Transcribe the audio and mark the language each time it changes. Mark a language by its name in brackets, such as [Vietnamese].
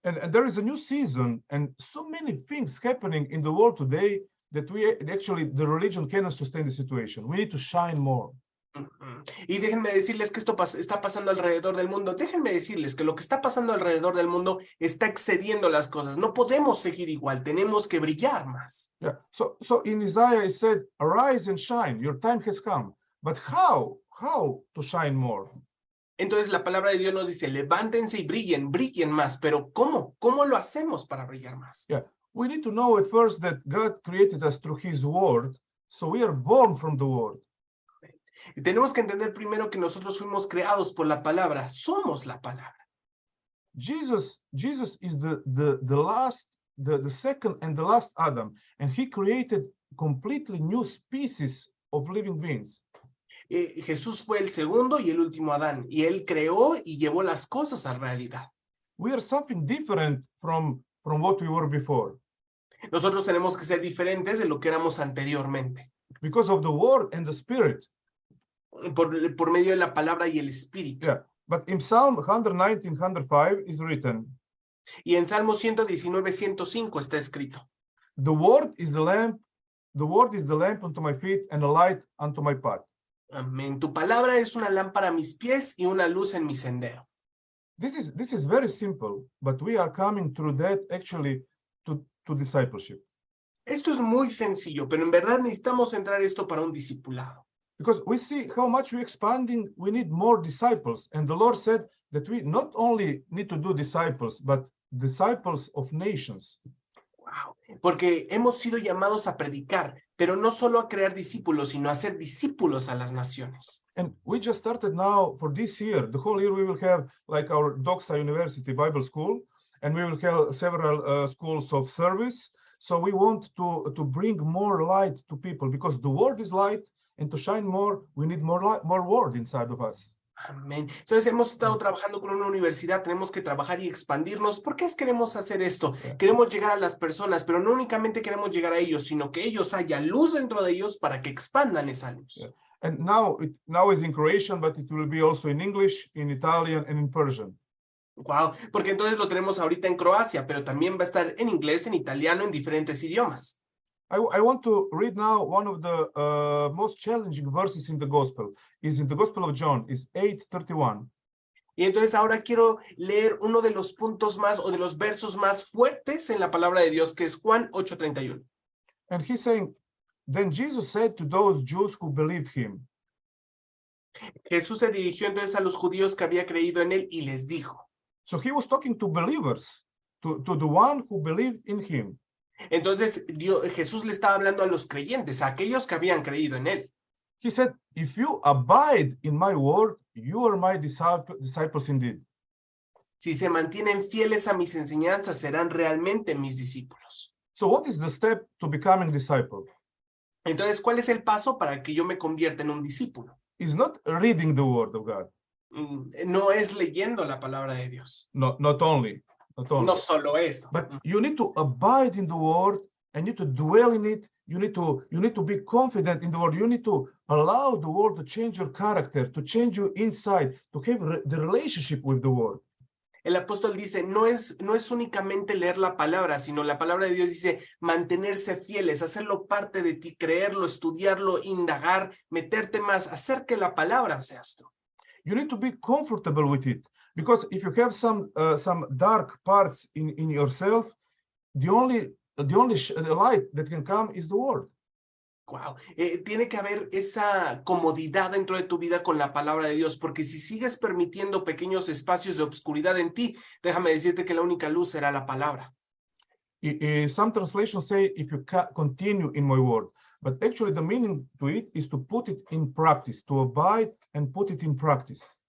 [English] And there is a new season and so many things happening in the world today that the religion cannot sustain the situation. We need to shine more. [Spanish] Y déjenme decirles que esto está pasando alrededor del mundo. Déjenme decirles que lo que está pasando alrededor del mundo está excediendo las cosas. No podemos seguir igual, tenemos que brillar más. [English] Yeah. So in Isaiah it said, arise and shine, your time has come. But how to shine more? [Spanish] Entonces la palabra de Dios nos dice, levántense y brillen más. Pero ¿cómo? ¿Cómo lo hacemos para brillar más? [English] Yeah. We need to know at first that God created us through his word, so we are born from the word. [Spanish] Y tenemos que entender primero que nosotros fuimos creados por la palabra, somos la palabra. [English] Jesus is the second and the last Adam, and he created completely new species of living beings. [Spanish] Jesús fue el segundo y el último Adán, y él creó y llevó las cosas a realidad. [English] We are something different from what we were before. [Spanish] Nosotros tenemos que ser diferentes de lo que éramos anteriormente. [English] Because of the word and the spirit. [Spanish] Por medio de la palabra y el espíritu. [English] Yeah, but in Psalm 119, 105 is written. [Spanish] Y en Salmo 119, 105 está escrito. [English] The word is the lamp unto my feet and a light unto my path. [Spanish] Amén. Tu palabra es una lámpara a mis pies y una luz en mi sendero. [English] This is very simple, but we are coming through that actually to discipleship. [Spanish] Esto es muy sencillo, pero en verdad necesitamos entrar esto para un discipulado. [English] Because we see how much we're expanding, we need more disciples. And the Lord said that we not only need to do disciples, but disciples of nations. Wow. Wow. [Spanish] Porque hemos sido llamados a predicar, pero no solo a crear discípulos, sino a hacer discípulos a las naciones. [English] And we just started now for this year. The whole year we will have like our Doxa University Bible School, and we will have several schools of service. So we want to bring more light to people, because the word is light, and to shine more, we need more light, more word inside of us. [Spanish] Amén. Entonces hemos estado trabajando con una universidad, tenemos que trabajar y expandirnos. ¿Por qué queremos hacer esto? Queremos llegar a las personas, pero no únicamente queremos llegar a ellos, sino que ellos haya luz dentro de ellos para que expandan esa luz. [English] Yeah. And now is in Croatian, but it will be also in English, in Italian, and in Persian. [Spanish] Wow, porque entonces lo tenemos ahorita en Croacia, pero también va a estar en inglés, en italiano, en diferentes idiomas. [English] I want to read now one of the most challenging verses in the Gospel. Is in the Gospel of John, is 8:31. [Spanish] Y entonces ahora quiero leer uno de los puntos más o de los versos más fuertes en la palabra de Dios, que es Juan 8:31. [English] And he's saying, then Jesus said to those Jews who believed him. [Spanish] Jesús se dirigió entonces a los judíos que había creído en él y les dijo. [English] So he was talking to believers, to the one who believed in him. [Spanish] Entonces Jesús le estaba hablando a los creyentes, a aquellos que habían creído en él. [English] He said, if you abide in my word, you are my disciples indeed. [Spanish] Si se mantienen fieles a mis enseñanzas, serán realmente mis discípulos. [English] So what is the step to becoming disciple? [Spanish] Entonces, ¿cuál es el paso para que yo me convierta en un discípulo? [English] It's not reading the word of God. [Spanish] No es leyendo la palabra de Dios. [English] Not only. [Spanish] No solo eso. [English] But you need to abide in the word, and you need to dwell in it. You need to be confident in the word. You need to allow the word to change your character, to change you inside, to have the relationship with the word. [Spanish] El apóstol dice, no es únicamente leer la palabra, sino la palabra de Dios dice mantenerse fieles, hacerlo parte de ti, creerlo, estudiarlo, indagar, meterte más, hacer que la palabra seas tú. [English] You need to be comfortable with it, because if you have some dark parts in yourself, the only light that can come is the word. Wow. [Spanish] Tiene que haber esa comodidad dentro de tu vida con la palabra de Dios, porque si sigues permitiendo pequeños espacios de obscuridad en ti, déjame decirte que la única luz será la palabra. [English] Some translations say, if you continue in my word, but actually the meaning to it is to put it in practice, to abide and put it in practice.